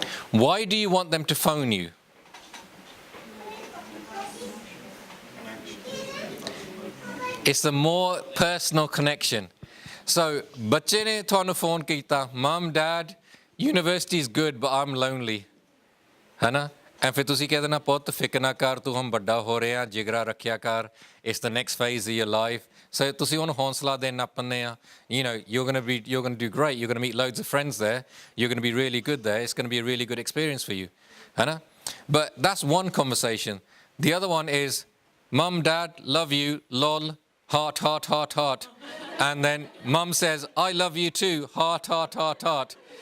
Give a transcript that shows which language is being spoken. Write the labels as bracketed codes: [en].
[en] Why do you want them to phone you? It's a more personal connection. So, [pa] ਬੱਚੇ ਨੇ ਤੁਹਾਨੂੰ phone ਕੀਤਾ, [en] Mom, Dad, university is good, but I'm lonely. And [pa] ਫਿਰ ਤੁਸੀਂ ਕਹਿ ਦੇਣਾ ਪੁੱਤ ਫਿਕਰ ਨਾ ਕਰ ਤੂੰ ਹਮ ਵੱਡਾ ਹੋ ਰਿਹਾ ਜਿਗਰਾ ਰੱਖਿਆ ਕਰ. [en] It's the next phase of your life. [pa] So ਤੁਸੀਂ ਉਹਨੂੰ ਹੌਸਲਾ ਦੇਣਾ ਪੈਂਦੇ ਆ. [en] You know, you're going to do great. You're going to meet loads of friends there. You're going to be really good there. It's going to be a really good experience for you. But that's one conversation. The other one is, Mum, Dad, love you, lol, heart, heart, heart, heart. And then Mum says, I love you too, heart, heart, heart, heart.